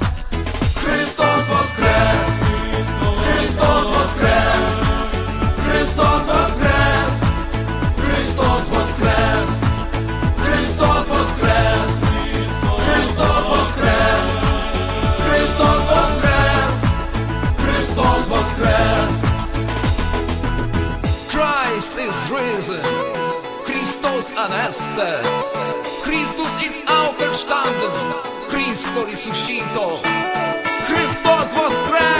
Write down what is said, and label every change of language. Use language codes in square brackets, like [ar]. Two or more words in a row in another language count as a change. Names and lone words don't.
[ru] Христос воскрес, Христос воскрес, Христос воскрес, Христос воскрес, Христос воскрес, Христос воскрес, Христос воскрес, Христос воскрес. [en] Christ is risen, [el] Χριστός ανέστη, [de] Christus ist auferstanden, [it] Cristo risuscito, [ru] Христос воскрес!